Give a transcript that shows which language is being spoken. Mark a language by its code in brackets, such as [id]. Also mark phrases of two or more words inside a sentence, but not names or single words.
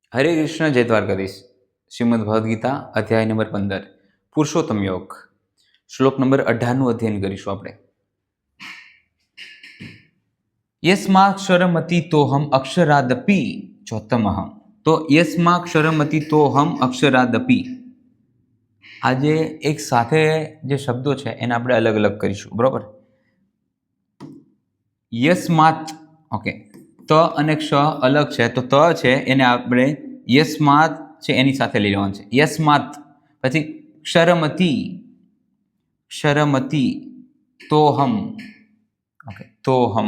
[gu] હરે કૃષ્ણ જય દ્વારકાધીશ। શ્રીમદ્ ભગવદ ગીતા અધ્યાય નંબર 15 પુરુષોત્તમ યોગ શ્લોક નંબર 18 અધ્યયન કરીશું આપણે। [sa] यस्माक्षरमति तोहम अक्षरादपि चोत्तमः। [gu] तो [sa] यस्माक्षरमति तोहम अक्षरादपि [gu] આજે એક સાથે જે શબ્દો છે એને આપણે અલગ અલગ કરીશું, બરોબર? યસ્માત, ઓકે, ત અને ક્ષ અલગ છે, તો ત છે એને આપણે યસ્માત છે એની સાથે લઈ લેવાનું છે. યસ્માત પછી ક્ષરમતિ, ક્ષરમતિ તોહમ, ઓકે, તોહમ.